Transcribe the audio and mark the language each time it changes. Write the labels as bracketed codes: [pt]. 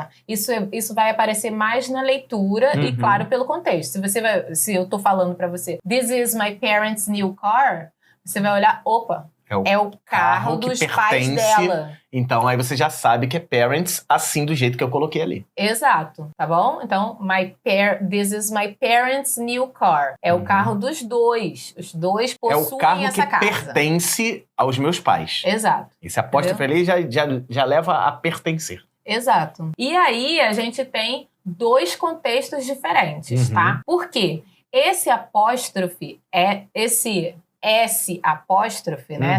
[pt] Isso vai aparecer mais na leitura e, claro, pelo contexto. Se eu tô falando pra você, [en] this is my parents' new car, [pt] você vai olhar, opa, é o carro dos pais dela. Então, aí você já sabe que é parents, assim, do jeito que eu coloquei ali. Exato, tá bom? Então, [en] this is my parents' new car. [pt] É o carro dos dois. Os dois possuem essa casa. É o carro que pertence aos meus pais. Exato. Esse apóstrofe ali já leva a pertencer. Exato. E aí, a gente tem dois contextos diferentes, tá? Por quê? Esse apóstrofe esse S apóstrofe, né?